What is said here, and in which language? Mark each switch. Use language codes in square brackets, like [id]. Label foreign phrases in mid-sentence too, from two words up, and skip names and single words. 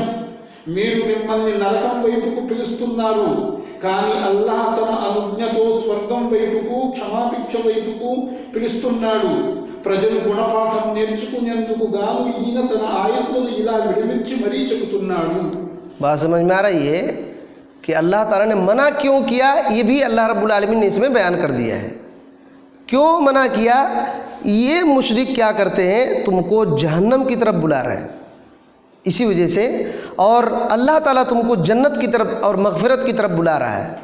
[te] మీరు మిమ్మల్ని నరకం వైపుకు పిలుస్తున్నారు, కానీ అల్లాహ్ తన అనుజ్ఞతో స్వర్గం వైపుకు, క్షమాభిక్ష వైపుకు పిలుస్తున్నాడు. ప్రజలు గుణపాఠం నేర్చుకునేందుకు గాను ఈయన తన ఆయతులను ఇలా విడమించి మరీ చెబుతున్నాడు. [ur] بات سمجھ میں آ رہی ہے کہ اللہ تعالیٰ نے منع کیوں کیا؟ یہ بھی اللہ رب العالمین نے اس میں بیان کر دیا ہے. کیوں منع کیا؟ یہ مشرک کیا کرتے ہیں؟ تم کو جہنم کی طرف بلا رہے ہیں اسی وجہ سے، اور اللہ تعالیٰ تم کو جنت کی طرف اور مغفرت کی طرف بلا رہا ہے.